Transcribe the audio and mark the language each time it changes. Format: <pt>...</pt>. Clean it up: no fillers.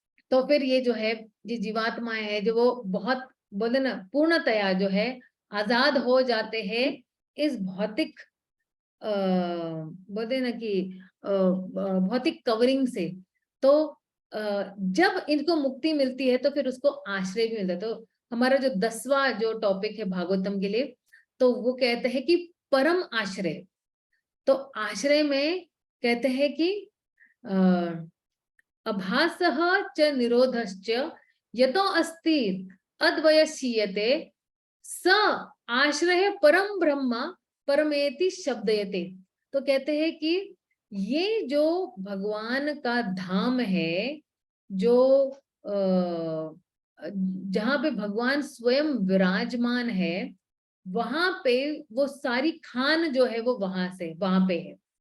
<hi>तो फिर ये जो है ये जीवात्माएं है जो वो बहुत बोले ना पूर्णतया जो है आजाद हो जाते हैं इस भौतिक बोलते ना कि भौतिक कवरिंग से। तो जब इनको मुक्ति मिलती है तो फिर उसको आश्रय भी मिलता है। तो हमारा जो 10वां जो टॉपिक है भागवतम के लिए, तो वो कहते हैं कि परम आश्रय। तो आश्रय में कहते हैं कि</hi> <sa>अभासः च निरोधश्च यतो अस्ति अद्वयशीयते स आश्रय परम ब्रह्म परमेति शब्दयते।</sa> <hi>तो कहते हैं कि ये जो भगवान का धाम है, जो जहां पे भगवान स्वयं विराजमान है, वहां पे वो सारी खान जो है वो वहां पे है।</hi>